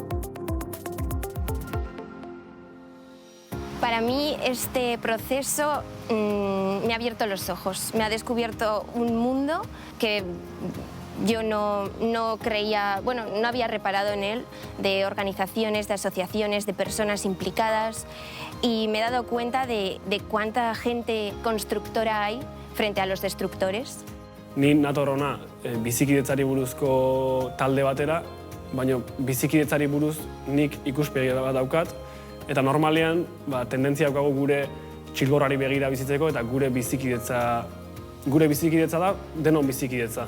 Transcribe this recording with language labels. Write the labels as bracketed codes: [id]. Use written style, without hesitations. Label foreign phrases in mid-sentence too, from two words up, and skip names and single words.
[es] Para mí este proceso me ha abierto los ojos, me ha descubierto un mundo que yo no creía, no había reparado en él, de organizaciones, de asociaciones, de personas implicadas, y me he dado cuenta de cuánta gente constructora hay frente a los destructores. [eu] Ni nator hona bizikidetzari buruzko talde batera, baina bizikidetzari buruz nik ikuspegi bat daukat, eta normalean tendentzia daukagu gure txilborrari begira bizitzeko eta gure bizikidetza da denon bizikidetza.